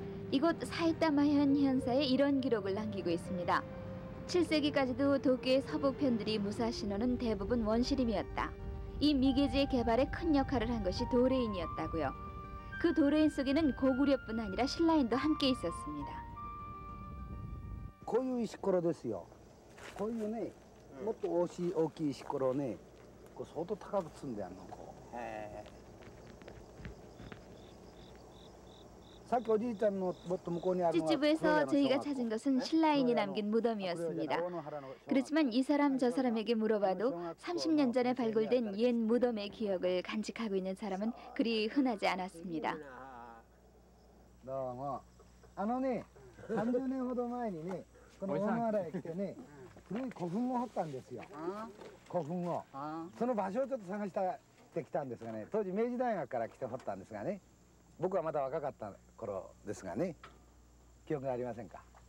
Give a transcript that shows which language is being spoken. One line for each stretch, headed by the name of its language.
Korean: 이곳 사이타마현 현사에 이런 기록을 남기고 있습니다. 7세기까지도 도쿄의 서북편들이 무사시노는 대부분 원시림이었다. 이 미개지의 개발에 큰 역할을 한 것이 도레인이었다고요. 그 도레인 속에는 고구려뿐 아니라 신라인도 함께 있었습니다.
Japanese: こういう石ころですよ。こういうね、もっと大きい石ころをね、こう相当高く積んであるの。こう。さっきおじいちゃんのもっと向こうにあるのは
Korean: 찌찌부에서 저희가 찾은 것은 신라인이 남긴 무덤이었습니다. 그렇지만 이 사람 저 사람에게 물어봐도 30년 전에 발굴된 옛 무덤의 기억을 간직하고 있는 사람은 그리 흔하지 않았습니다.
Japanese: どうも。ね、30年ほど前にね、この大野原へ来てね、古い古墳を掘ったんですよ。古墳を。その場所をちょっと探してきたんですがね、当時明治大学から来て掘ったんですがね、僕はまだ若かった頃ですがね、記憶がありませんか。